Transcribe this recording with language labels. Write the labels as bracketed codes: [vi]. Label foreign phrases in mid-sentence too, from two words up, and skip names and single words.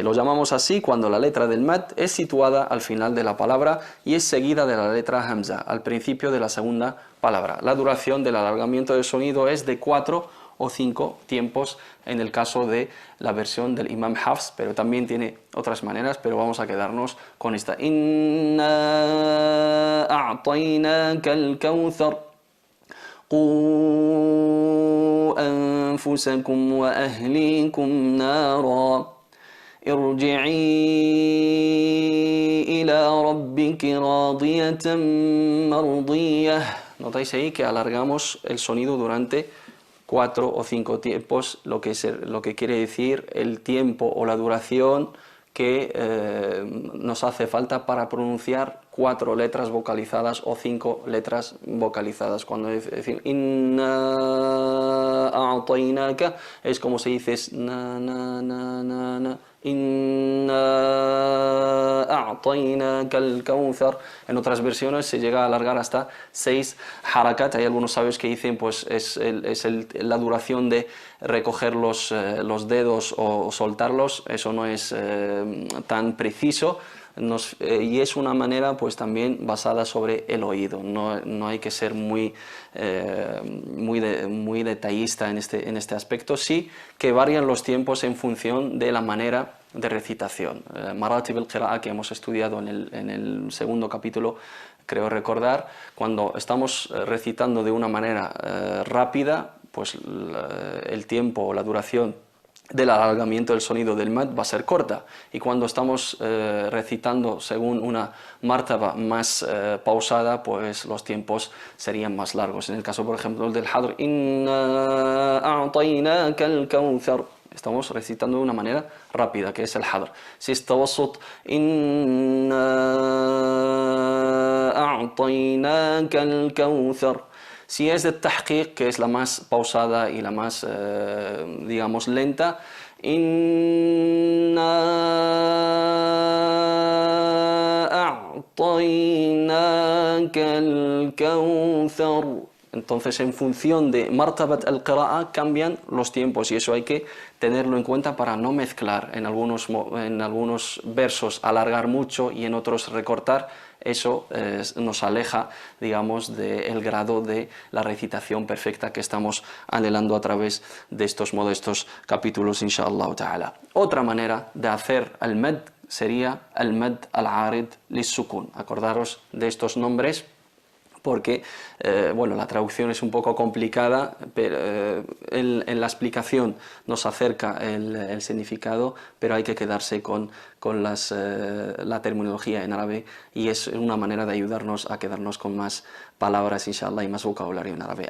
[es] Lo llamamos así cuando la letra del mad es situada al final de la palabra y es seguida de la letra hamza al principio de la segunda palabra. La duración del alargamiento del sonido es de 4 o 5 tiempos en el caso de la versión del Imam Hafs, pero también tiene otras maneras, pero vamos a quedarnos con esta. [ar] إنا أعطيناك الكوثر قُوا أَنفُسَكُمْ وَأَهْلِيكُمْ نَارًا ارْجِعِي إِلَى رَبِّكِ رَاضِيَةً [es] مَرْضِيَّةً Notáis ahí que alargamos el sonido durante 4 o 5 tiempos, lo que quiere decir el tiempo o la duración que nos hace falta para pronunciar 4 letras vocalizadas o 5 letras vocalizadas. Cuando decimos [ar] إنا أعطيناك, [es] es como se dice na na na na na, [ar] إنا أعطيناك الكوثر. [es] En otras versiones se llega a alargar hasta 6 harakat. Hay algunos sabios que dicen pues la duración de recoger los dedos o soltarlos, eso no es tan preciso. Y es una manera pues también basada sobre el oído, no hay que ser muy detallista en este aspecto, sí que varían los tiempos en función de la manera de recitación. [ar] مراتب القراءة, [es] que hemos estudiado en el segundo capítulo, creo recordar, cuando estamos recitando de una manera rápida, pues el tiempo o la duración del alargamiento del sonido del mad va a ser corta, y cuando estamos recitando según una martaba más pausada, pues los tiempos serían más largos. En el caso, por ejemplo, del hadr, [ar] إنا أعطيناك الكوثر, [es] estamos recitando de una manera rápida, que es el hadr. Si es tawassut, [ar] إنا أعطيناك الكوثر. [es] Si es de tahqiq, que es la más pausada y la más, digamos, lenta, [ar] إنا أعطيناك الكوثر. [es] Entonces, en función de [ar] مرتبة القراءة [es] cambian los tiempos, y eso hay que tenerlo en cuenta para no mezclar en algunos versos, alargar mucho, y en otros recortar. Eso nos aleja, digamos, del grado de la recitación perfecta que estamos anhelando a través de estos modestos capítulos, [ar] إن شاء الله تعالى. [es] Otra manera de hacer al mad sería el [ar] مد العارض للسكون. [es] Acordaros de estos nombres, porque bueno, la traducción es un poco complicada, pero en la explicación nos acerca el significado, pero hay que quedarse con la terminología en árabe, y es una manera de ayudarnos a quedarnos con más palabras, inshallah, y más vocabulario en árabe.